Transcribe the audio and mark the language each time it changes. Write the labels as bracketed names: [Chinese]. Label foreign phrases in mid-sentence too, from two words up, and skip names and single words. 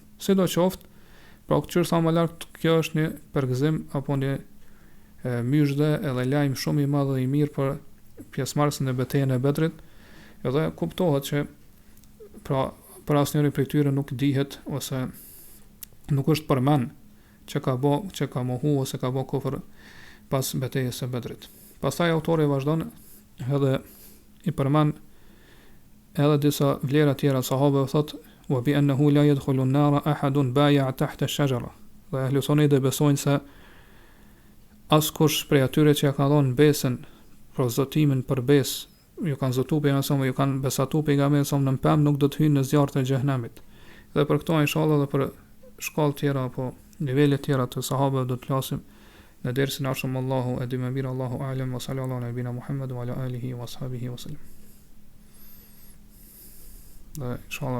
[Albanian] Sidoqoftë, pra që sa më lart kjo është një përgëzim apo një myshde edhe lajm shumë i madh dhe i mirë për pjesëmarrësin në betejën e Bedrit, Edhe kuptohet që pra për asnjëri prej tyre nuk dihet ose nuk është përmend që ka mohu ose ka bë kufër pas betejës së Bedrit. Pastaj autori vazhdon edhe i përmend edhe disa vlera tjera sahabëve, thot [Arabic] وبأنه لا يدخل النار أحد بايع تحت الشجرة. [Albanian] Dhe Ehlu Suneti besojnë se askush prej atyre që ja ka dhënë besën për zotimin për besë, ju kanë zotu pejgamberin, ju kanë besatu pejgamberin në pemë, nuk do të hyjnë në zjarrin e xhehenamit. Dhe për këto inshallah dhe për shkallë tjera apo nivele tjera të sahabëve do të flasim në dersin e ardhshëm. Allahu e di më mirë, [Arabic] الله أعلم وصلى الله على نبينا محمد وعلى آله وأصحابه وسلم. [Albanian] Dhe inshallah